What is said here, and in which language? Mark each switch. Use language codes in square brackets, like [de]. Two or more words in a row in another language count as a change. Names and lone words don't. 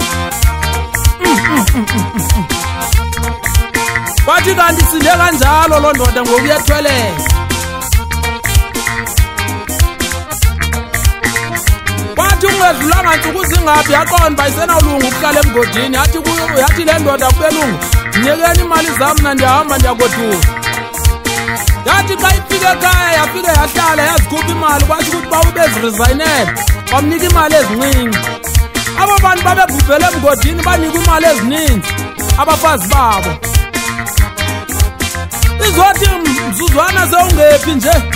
[xh] kwathi kanti sinde kanjalo loo ndoda ngoku yethwelele kwathi ungedlulanga ntsuku zingaphi yaqonda uba isenawulunga ukuhlala emgodini yathi le ndoda kubelungu ndinyekeni imali zam mna ndiyahamba ndiyagodula yathi xa ifike ekhaya yafike yahlala yazikhupha imali kwathi ukuthi ba ubezirizaynele bamnika imali ezincinci abo bantu babebhubhele emgodini banika imali ezininzi abafazi babo izothi mzuzwana sewungephi nje